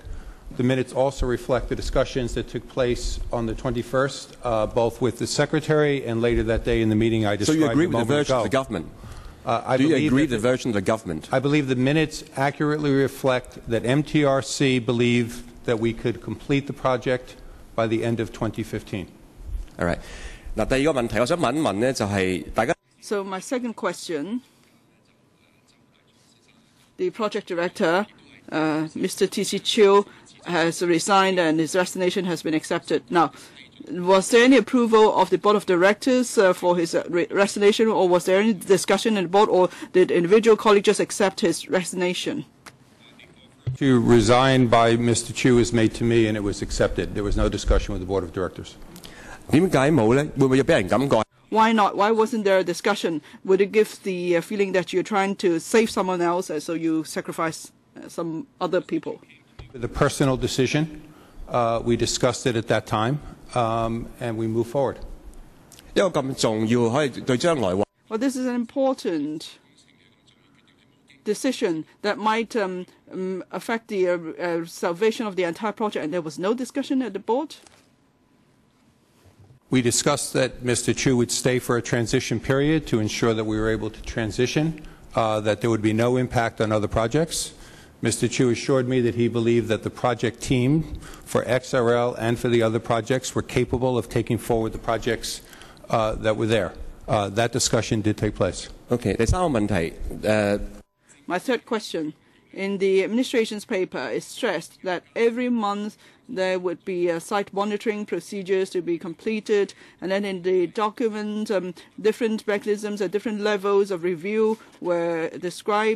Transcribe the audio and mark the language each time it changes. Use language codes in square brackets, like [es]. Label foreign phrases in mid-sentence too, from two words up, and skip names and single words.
[en] The minutes also reflect the discussions that took place on the 21st, both with the Secretary and later that day in the meeting I described. So you agree with the version version of the government? Do you agree with the version of the government? I believe the minutes accurately reflect that MTRC believed that we could complete the project by the end of 2015. All right. [yue] 嗱，第二個問題，我想問一問呢，就係大家。 [en] So my second question, the project director, Mr. T.C. Chiu, has resigned and his resignation has been accepted. Now, was there any approval of the board of directors for his resignation, or was there any discussion in the board, or did individual colleagues just accept his resignation? To resign by Mr. Chiu was made to me and it was accepted. There was no discussion with the board of directors. [yue] 點解冇呢？會唔會有俾人感覺？ [en] Why not? Why wasn't there a discussion? Would it give the feeling that you're trying to save someone else, and so you sacrifice some other people? The personal decision, we discussed it at that time, and we move forward. [yue] 一個咁重要，可以對將來話。 [en] Well, this is an important decision that might affect the salvation of the entire project, and there was no discussion at the board? We discussed that Mr. Chiu would stay for a transition period to ensure that we were able to transition, that there would be no impact on other projects. Mr. Chiu assured me that he believed that the project team for XRL and for the other projects were capable of taking forward the projects that were there. That discussion did take place. [yue] Okay. 第三個問題， [en] My third question. In the administration's paper, it stressed that every month there would be site monitoring procedures to be completed, and then in the document, different mechanisms at different levels of review were described.